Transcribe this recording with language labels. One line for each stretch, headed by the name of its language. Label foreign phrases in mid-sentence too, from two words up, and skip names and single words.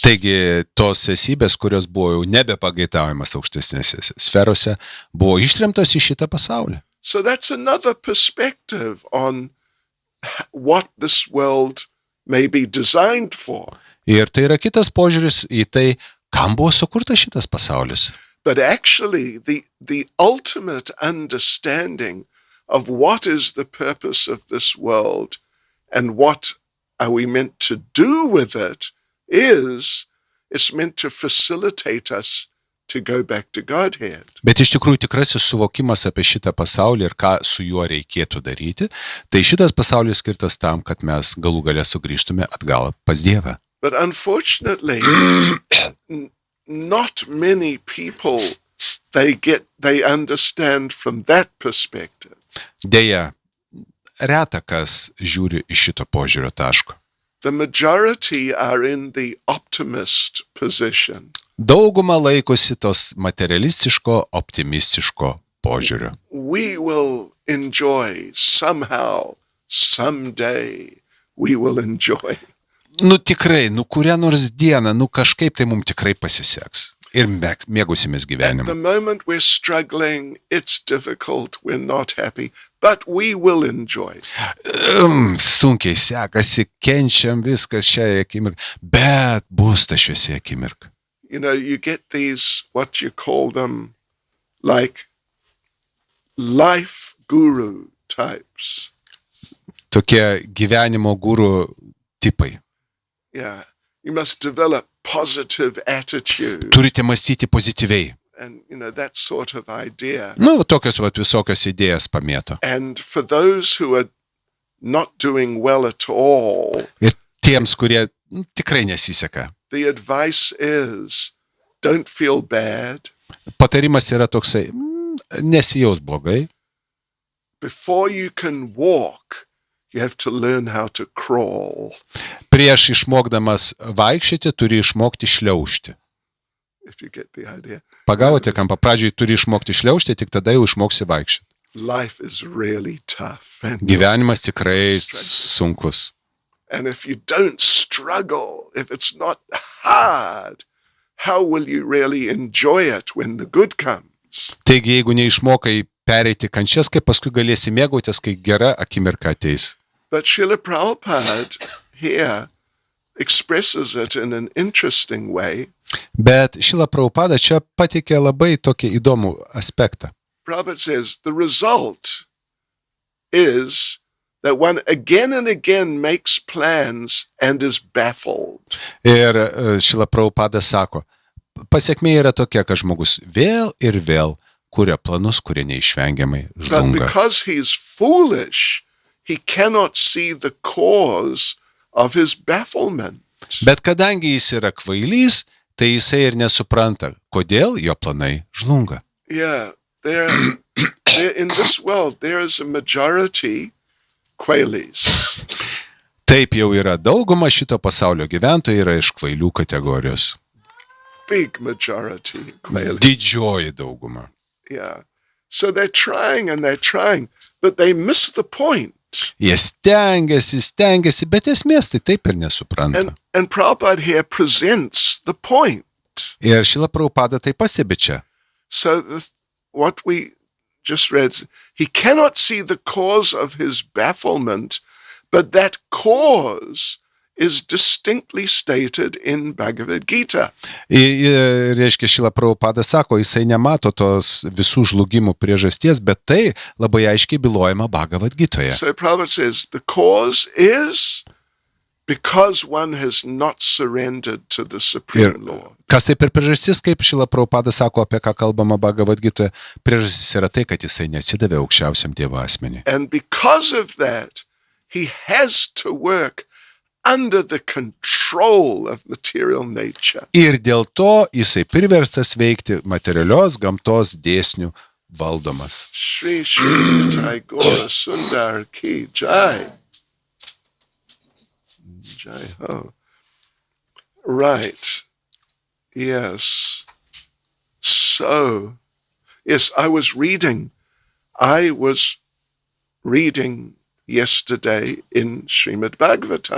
Lithuanian: Taigi, tos esybės, kurios buvo jau nebepageitaujamas aukštesnėse sferose, buvo ištremtos į šitą pasaulį.
English: So that's another perspective on what this world may be designed for.
Lithuanian: Ir tai yra kitas požiūris į tai, kam buvo sukurtas šitas pasaulis.
English: But actually, the ultimate understanding of what is the purpose of this world and what are we meant to do with it is it's meant to facilitate us to go back to Godhead.
Lithuanian: Bet iš tikrųjų tikrasis suvokimas apie šitą pasaulį ir ką su juo reikėtų daryti, tai šitas pasaulis skirtas tam, kad mes galų gale sugrįžtume atgal pas Dievą.
English: But unfortunately, not many people they understand from that perspective.
Lithuanian: Deja, reta kas žiūri iš šito požiūrio taško.
English: The majority are in the optimist position.
Lithuanian: Dauguma laikosi tos materialistiško, optimistiško požiūrio.
English: We will enjoy somehow, someday we will enjoy.
Lithuanian: Tikrai, kurią nors dieną, kažkaip tai mums tikrai pasiseks. Ir mėgausimės
English: At the
Lithuanian: gyvenimą.
English: moment we're struggling, it's difficult, we're not happy, but we will enjoy.
Lithuanian: Sunkiai sekasi, kenčiam viskas šią akimirką, bet bus ta šviesi akimirka.
English: You know, you get these, what you call them, like life guru types.
Lithuanian: Tokie gyvenimo gurų tipai.
English: Yeah. You must develop positive attitude
Lithuanian: Turite mąstyti pozityviai.
English: and, you know, that sort of idea.
Lithuanian: Tokios visokios idėjas pamėto.
English: And for those who are not doing well at all,
Lithuanian: Ir tiems, kurie tikrai nesiseka.
English: the advice is don't feel bad.
Lithuanian: Patarimas yra toksai, nesijaus blogai.
English: Before you can walk, you have to learn how to crawl,
Lithuanian: Prieš išmokdamas vaikščioti, turi išmokti šliaužti.
English: if you get the idea.
Lithuanian: Pagavote kampą, pradžiai turi išmokti šliaužti, tik tada jau išmoksi vaikščioti.
English: Life is really tough.
Lithuanian: Gyvenimas tikrai sunkus.
English: And if you don't struggle, if it's not hard, how will you really enjoy it when the good comes?
Lithuanian: Taigi, jeigu neišmokai pereiti kančias, kaip paskui galėsi mėgautis, kai gera akimirka ateis.
English: But Srila Prabhupada here expresses it in an interesting way.
Lithuanian: Bet Šrila Prabhupada čia pateikė labai tokį įdomų aspektą.
English: Prabhupada says the result is that one again and again makes plans and is baffled.
Lithuanian: Ir Šrila Prabhupada sako, pasiekmė yra tokia, kad žmogus vėl ir vėl kuria planus, kurie neišvengiamai
English: But
Lithuanian: žlunga.
English: because he's foolish, he cannot see the cause of his bafflement.
Lithuanian: Bet kadangi jis yra kvailys, tai jisai ir nesupranta, kodėl jo planai žlunga.
English: Yeah, there in this world, there is a majority quailis.
Lithuanian: Taip jau yra, dauguma šito pasaulio gyventojų yra iš kvailių kategorijos.
English: Big majority quailis.
Lithuanian: Didžioji dauguma.
English: Yeah. So they're trying, but they miss the point.
Lithuanian: Jie stengiasi, bet esmės tai taip ir nesupranta.
English: And Prabhupada here presents the point.
Lithuanian: Ir Šrila Prabhupada tai pastebi čia.
English: So what we just read, he cannot see the cause of his bafflement, but that cause is distinctly stated in Bhagavad Gita.
Lithuanian: Reiškia, Šrila Prabhupada sako, jisai nemato tos visų žlugimų priežasties, bet tai labai aiškiai bylojama Bhagavad Gitoje.
English: So Prabhupada says the cause is because one has not surrendered to the Supreme Lord.
Lithuanian: Kas tai per priežastis, kaip Šrila Prabhupada sako, apie ką kalbama Bhagavad Gitoje, priežastis yra tai, kad jisai neatsidavė aukščiausiam Dievo asmeniui.
English: And because of that, he has to work under the control of material nature.
Lithuanian: Ir dėl to jisai priverstas veikti materialios gamtos dėsnių valdomas.
Hindi: Shri Shri Nitai Gaura Sundar Ki Jai. Jai Ho. Right.
English: Yes. So, yes, I was reading yesterday in Šrimad Bhagavatam.